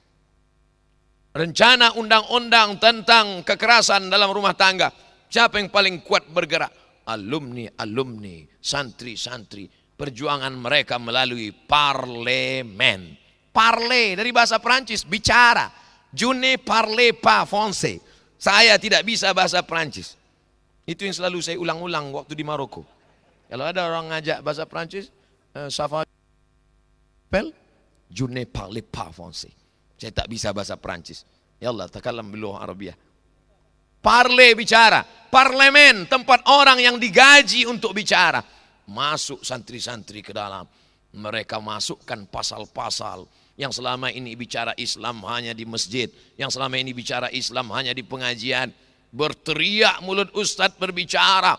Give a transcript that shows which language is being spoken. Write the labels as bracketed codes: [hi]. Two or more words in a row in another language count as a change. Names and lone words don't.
[id] Rencana undang-undang tentang kekerasan dalam rumah tangga. Siapa yang paling kuat bergerak? Alumni, santri-santri. Perjuangan mereka melalui parlemen. Parler dari bahasa Prancis, bicara. [fr] Je ne parle pas français. [id] Saya tidak bisa bahasa Prancis. Itu yang selalu saya ulang-ulang waktu di Maroko. Kalau ada orang ngajak bahasa Prancis, [fr] ça va pel, je ne parle pas français. [id] Saya tak bisa bahasa Prancis. [ar] يا الله، تكلم باللغة العربية. [id] Parle, bicara. Parlemen, tempat orang yang digaji untuk bicara. Masuk santri-santri ke dalam. Mereka masukkan pasal-pasal yang selama ini bicara Islam hanya di masjid. Yang selama ini bicara Islam hanya di pengajian. Berteriak mulut ustadz berbicara.